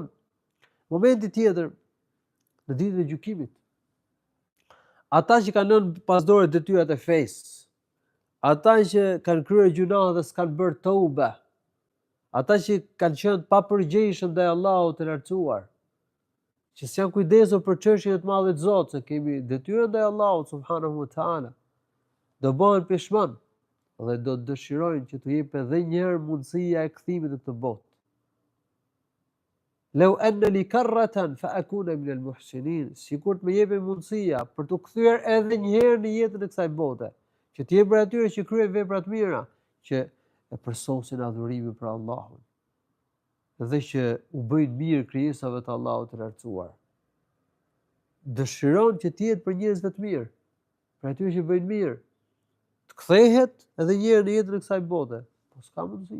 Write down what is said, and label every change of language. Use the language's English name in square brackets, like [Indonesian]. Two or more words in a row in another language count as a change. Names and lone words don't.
[Albanian] Momenti tjetër, në ditën e gjykimit, ata që kanë lënë pas dore detyrat e fesë, ata që kanë kryer gjuna dhe s'kan bërë tauba, ata që kanë qenë pa përgjegjshëm ndaj Allahut të lartësuar, që s'janë kujdesur për çështjen e të madhe të Zotit, se kemi detyrë ndaj Allahut [Arabic] سبحانه وتعالى, [Albanian] do bëhen peshman dhe do të dëshirojnë që t'u jepet edhe një herë mundësia e kthimit në këtë botë. [Arabic] لو أن لي كرة فأكون من المحسنين, [Albanian] sikur të më jepë mundësia për të kthyer edhe një herë në jetën e kësaj bote, që të jep për atyre që kryejnë vepra të mira, që e përsosin adhurimin për Allahun, dhe që u bëjnë mirë krijesave të Allahut të lartësuar. Dëshiron që të jetë për njerëzve të mirë, për atyre që bëjnë mirë, të kthehet edhe një herë në jetën e kësaj bote, po s'ka mundësi.